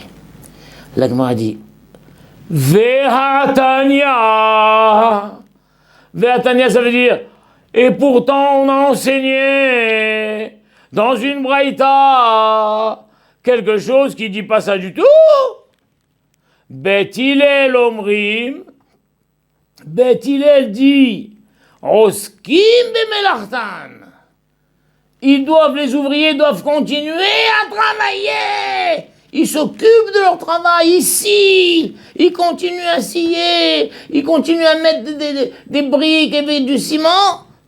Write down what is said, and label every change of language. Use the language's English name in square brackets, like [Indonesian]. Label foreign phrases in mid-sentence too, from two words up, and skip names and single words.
[French] La Gemara dit Vehatania. Vehatania, ça veut dire et pourtant on a enseigné dans une braïta quelque chose qui dit pas ça du tout. [Hebrew] בית הלל אומרים. [French] Bet Hillel dit [Hebrew] עוסקים במלאכתן. [French] Les ouvriers doivent continuer à travailler. Ils s'occupent de leur travail ici. Ils continuent à scier. Ils continuent à mettre des briques et du ciment.